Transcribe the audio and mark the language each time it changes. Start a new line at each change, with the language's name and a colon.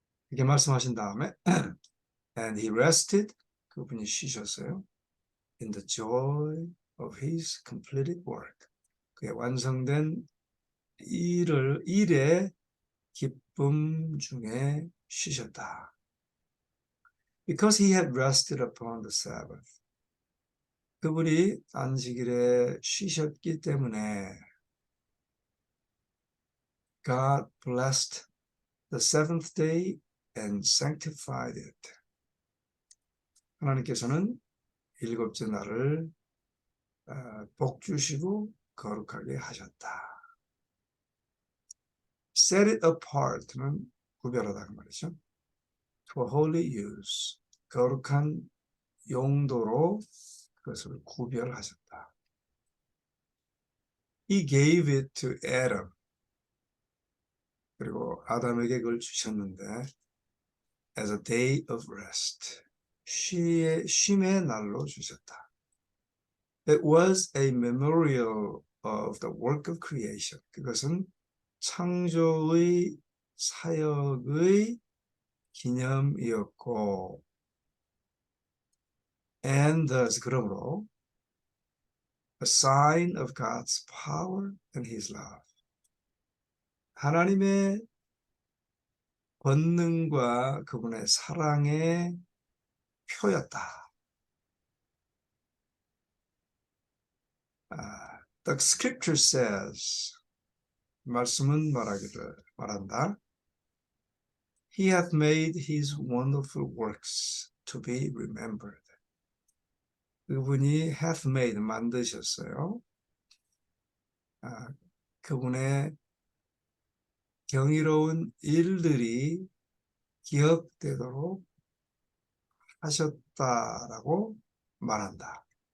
Korean: 이렇게 말씀하신 다음에
English: and he rested.
Korean: 그분이 쉬셨어요.
English: in the joy of his completed work.
Korean: 그의 완성된 일의 기쁨 중에 쉬셨다.
English: Because he had rested upon the Sabbath.
Korean: 그분이 안식일에 쉬셨기 때문에
English: God blessed the seventh day and sanctified it.
Korean: 하나님께서는 일곱째 날을 복 주시고 거룩하게 하셨다. Set it apart는 구별하다 그 말이죠.
English: For holy use.
Korean: 거룩한 용도로 그것을 구별하셨다.
English: He gave it to Adam.
Korean: 그리고 아담에게 그걸 주셨는데
English: as a day of rest.
Korean: 쉼의 날로 주셨다.
English: It was a memorial of the work of creation.
Korean: 그것은 창조의 사역의 기념이었고,
English: and thus, 그러므로, a sign of God's power and His love.
Korean: 하나님의 권능과 그분의 사랑의 표였다.
English: The scripture says,
Korean: 말씀은 말한다.
English: He hath made his wonderful works to be remembered.
Korean: 그분이 hath made, 만드셨어요. 그분의 경이로운 일들이 기억되도록 하셨다라고 말한다.